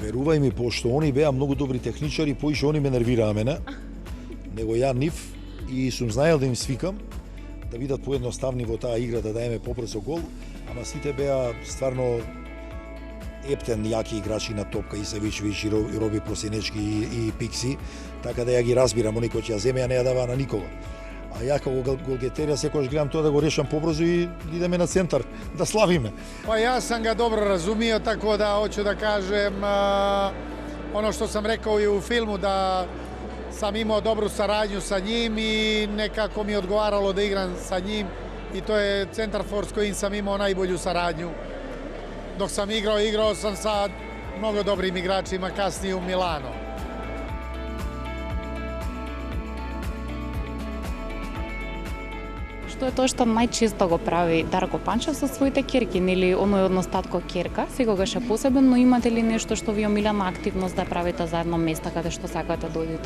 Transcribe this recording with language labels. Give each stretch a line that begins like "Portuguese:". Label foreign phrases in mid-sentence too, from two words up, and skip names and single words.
Macedonian: Верувај ми, пошто они беа многу добри техничари, поише они ме нервираа мене, него ја нив и сум знаел да им свикам, да бидат поедноставни во таа игра, да даеме побрзо гол, ама сите беа стварно ептен јаки играчи на топка, и Савичевиќ, и Роби Просенечки, и Пикси, така да ја ги разбирам, они кои ќе ја земе, ја не ја даваа на никого. А ја како голгетерија секогаш гледам тоа да го решам побрзо и идеме на центар да славиме.
Serbian: Па јас сам ga dobro razumio, tako da hoću da kažem ono što sam rekao i u filmu, da sam imao dobru saradnju sa njim i nekako mi je odgovaralo da igram sa njim i to je centarfor s kojim sam imao najbolju saradnju. Dok sam igrao sam sa mnogo dobrim igračima kasnije u Milano.
Macedonian: Што е тоа што најчесто го прави Дарко Панчев со своите ќерки, нели оној однос татко-ќерка, секогаш е посебен, но имате ли нешто што ви омилена активност да правите заедно места каде што сакате да одите?